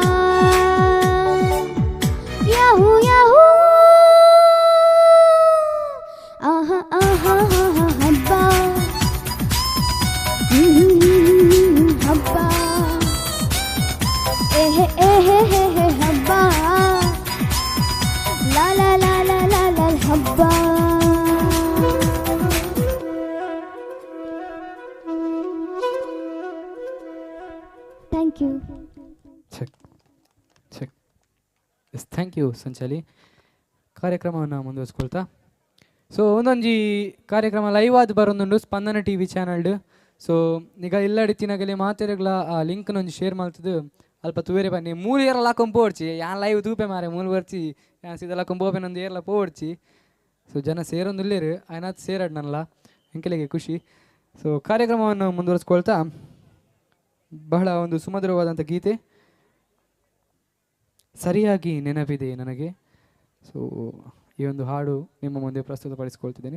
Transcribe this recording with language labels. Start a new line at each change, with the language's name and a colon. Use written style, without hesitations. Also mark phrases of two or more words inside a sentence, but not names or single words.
English: ಯಾಹೂ ಯಾಹೂ ಆಹಾ ಆಹಾ ಆಹಾ ಹಬ್ಬ, ಹಬ್ಬ, ಏಹೆ ಏಹೆ ಏಹೆ ಹಬ್ಬ, ಲಾ ಲಾ ಲಾ ಲಾ ಲಾ ಲಾ ಹಬ್ಬ. Thank you. Check check. Yes, thank you ಸಂಚಾಲಿ.
Kannada: ಕಾರ್ಯಕ್ರಮವನ್ನು ಮುಂದುವರಿಸ್ಕೊಳ್ತಾ,
Tulu: ಸೊ ಒಂದೊಂಜಿ ಕಾರ್ಯಕ್ರಮ ಲೈವ್ ಆದ್ ಬರೋದುಂಡು ಸ್ಪಂದನ TV ಚಾನಲ್ಡ್. ಸೊ ಈಗ ಇಲ್ಲಡಿತ್ತಿನಾಗಲಿ ಮಾತೆರೆಗ್ಲ ಆ ಲಿಂಕ್ನೊಂದು ಶೇರ್ ಮಾಡ್ತದ್ದು ಅಲ್ಪ ತೂವೇರೆ ಬನ್ನಿ. ಮೂಲು ಏರಲ್ಲ ಹಾಕೊಂಡು ಪೋಡ್ಚಿ ಯಾನ್ ಲೈವ್ ತೂಪೆ ಮಾರೆ ಮೂಲು ಬರ್ಚಿ ಯಾನ್ ಸೀದಲ್ಲ ಕೊಂಬೋಪೆನೊಂದು ಏರ್ಲ ಪೋಡ್ಚಿ. ಸೊ ಜನ ಸೇರೊಂದು ಇಲ್ಲೇರು ಆಯ್ನಾತ್ ಸೇರಾಡ್ ನನ್ನಲ್ಲ ಎಂಕೆಲೆಗೆ ಖುಷಿ.
Kannada: ಸೊ ಕಾರ್ಯಕ್ರಮವನ್ನು ಮುಂದುವರಿಸ್ಕೊಳ್ತಾ ಬಹಳ ಒಂದು ಸುಮಧುರವಾದಂಥ ಗೀತೆ ಸರಿಯಾಗಿ ನೆನಪಿದೆ ನನಗೆ. ಸೊ ಈ ಒಂದು ಹಾಡು ನಿಮ್ಮ ಮುಂದೆ ಪ್ರಸ್ತುತಪಡಿಸಿಕೊಳ್ತಿದ್ದೇನೆ.